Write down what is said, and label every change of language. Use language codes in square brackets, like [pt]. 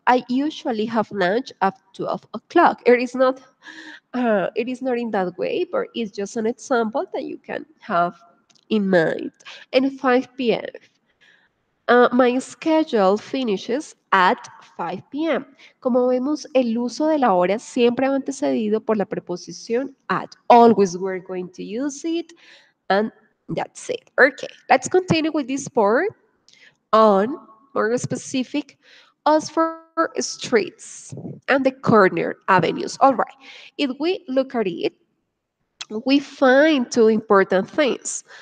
[en] I usually have lunch at 12 o'clock. It is not in that way, but it's just an example that you can have in mind. And 5 p.m. My schedule finishes at 5 p.m. [es] Como vemos, el uso de la hora siempre va antecedido por la preposición at. [en] Always we're going to use it, and that's it. Okay, let's continue with this part on more specific as for streets and the corner avenues. All right, if we look at it, we find two important things.